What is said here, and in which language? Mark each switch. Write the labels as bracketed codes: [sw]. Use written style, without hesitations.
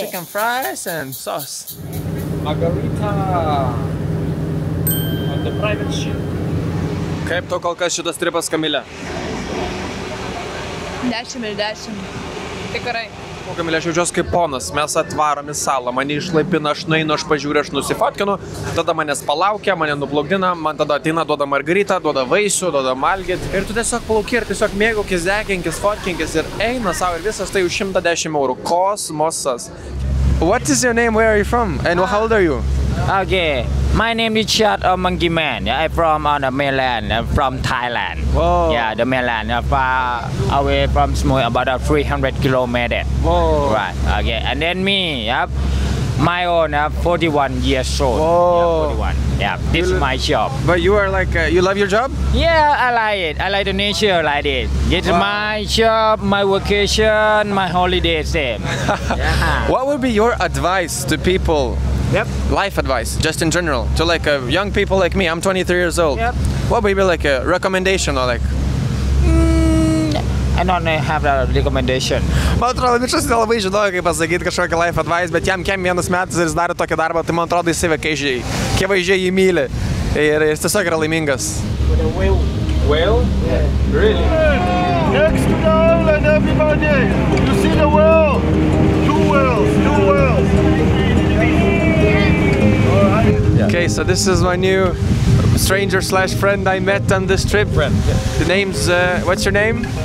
[en] Chicken fries and sauce. Margarita. On the private ship. [lt] Kaip tau kol kas šitas tripas, Kamilė? 10 ir 10. Tikrai. O Kamilė, aš jaučiuosi kaip ponas, mes atvarom į salą, mane išlaipina, aš nueinu, aš pažiūriu, aš nusifotkinu, tada manęs palaukia, mane nuplukdina, man tada ateina, duoda margaritą, duoda vaisių, duoda malgit ir tu tiesiog plauki ir tiesiog mėgaukis, deginkis, fotkinkis ir eina savo ir visas tai už 110 eurų. Kosmosas. [en] What is your name? Where are you from? And how old are you? Okay, my name is Richard Monkey Man. Yeah, I'm from on the mainland. I'm from Thailand. Whoa. Yeah, the mainland. Far away from Samui, about 300 kilometers. Whoa. Right. Okay, and then me. Yep. My own. 41 years old. Whoa. Yeah, 41. Yeah, this is my job. But you are like, you love your job? Yeah, I like it. I like the nature like it. It's my job, my vacation, my holiday same. Yeah. What would be your advice to people? Yep. Life advice, just in general, to like young people like me. I'm 23 years old. Yep. What would be like a recommendation or like? I don't have a recommendation. [lt] Man atrodo, bičias nelabai žinojo, kaip pasakyti kažkokią life advice, bet jam kem vienas metas ir jis daro tokį darbą, tai man atrodo jis akivaizdžiai jį myli ir jis tiesiog yra laimingas. [en] With a whale. Whale? Yeah. Really? Next to the island, everybody! You see the whale? Two whales! Okay, so this is my new stranger / friend I met on this trip. The name's, what's your name?